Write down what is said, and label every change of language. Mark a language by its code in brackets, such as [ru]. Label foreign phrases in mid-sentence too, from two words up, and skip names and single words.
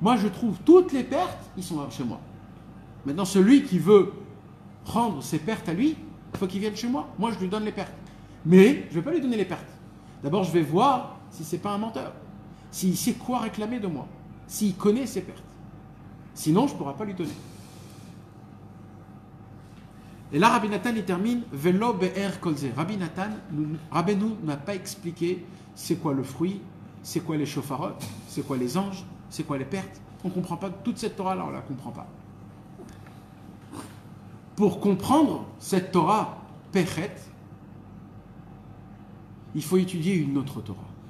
[fr] Moi, je trouve toutes les pertes, ils sont chez moi. Maintenant, celui qui veut prendre ses pertes à lui, il faut qu'il vienne chez moi. Moi, je lui donne les pertes. Mais je ne vais pas lui donner les pertes. D'abord, je vais voir si ce n'est pas un menteur. S'il sait quoi réclamer de moi. S'il connaît ses pertes. Sinon, je ne pourrai pas lui donner. Et là, Rabbi Nathan, il termine [he] ולא ביאר כל זה. [fr] Rabbi Nathan, Rabbeinu n'a pas expliqué c'est quoi le fruit, c'est quoi les shofarot, c'est quoi les anges, c'est quoi les pertes. On ne comprend pas toute cette Torah-là, on ne la comprend pas. Pour comprendre cette [he] תורה פשט, [fr] il faut étudier une autre Torah.